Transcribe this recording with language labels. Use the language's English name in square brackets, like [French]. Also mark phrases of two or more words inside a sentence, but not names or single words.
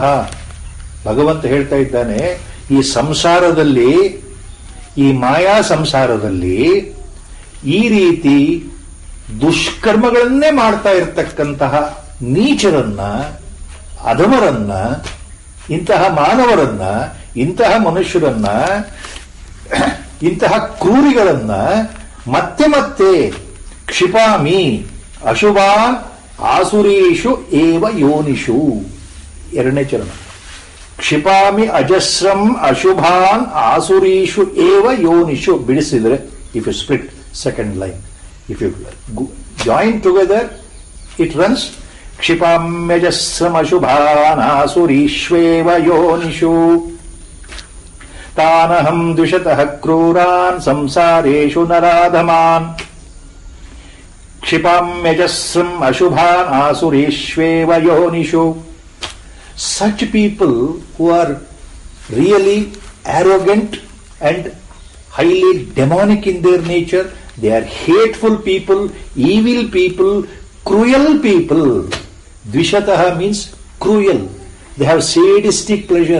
[Kannada] ಭಗವಂತ ಹೇಳ್ತಾ ಇದ್ದಾನೆ, ಈ ಸಂಸಾರದಲ್ಲಿ, ಈ ಮಾಯಾ ಸಂಸಾರದಲ್ಲಿ ಈ ರೀತಿ ದುಷ್ಕರ್ಮಗಳನ್ನೇ ಮಾಡ್ತಾ ಇರತಕ್ಕಂತಹ ನೀಚರನ್ನ, ಅಧಮರನ್ನ, ಇಂತಹ ಮಾನವರನ್ನ, ಇಂತಹ ಮನುಷ್ಯರನ್ನ, ಇಂತಹ ಕ್ರೂರಿಗಳನ್ನ ಮತ್ತೆ ಮತ್ತೆ [Sanskrit] ಕ್ಷಿಪಾಮಿ ಅಶುಭಾನ್ ಆಸುರೀಷು ಏವ ಯೋನಿಷು. [Kannada] ಎರಡನೇ ಚರಣ. [Sanskrit] ಕ್ಷಿಪಾಮಿ ಅಜಸ್ರಂ ಅಶುಭಾನ್ ಆಸುರೀಷು ಏವ ಯೋನಿಷು. ಬಿಡಿಸಿದ್ರೆ, [English] if you split second line, if you join together it runs [Sanskrit] ಕ್ಷಿಪಾಮ್ಯಜಸ್ರಂ ಅಶುಭಾನ್ ಆಸುರೀಷ್ವೇವ ಯೋನಿಷು ತಾನಹಂ ದ್ವಿಷತಃ ಕ್ರೂರಾನ್ ಸಂಸಾರೇಷು ನರಾಧಮಾನ್ ಕ್ಷಿಪಾಮ್ಯಜಸ್ರಂ ಅಶುಭಾನ್ ಆಸುರೀಷ್ವೇವ ಯೋನಿಷು. [English] Such people who are really arrogant and highly demonic in their nature, they are hateful people, evil people, cruel people. Dvishataha means cruel. They have sadistic pleasure.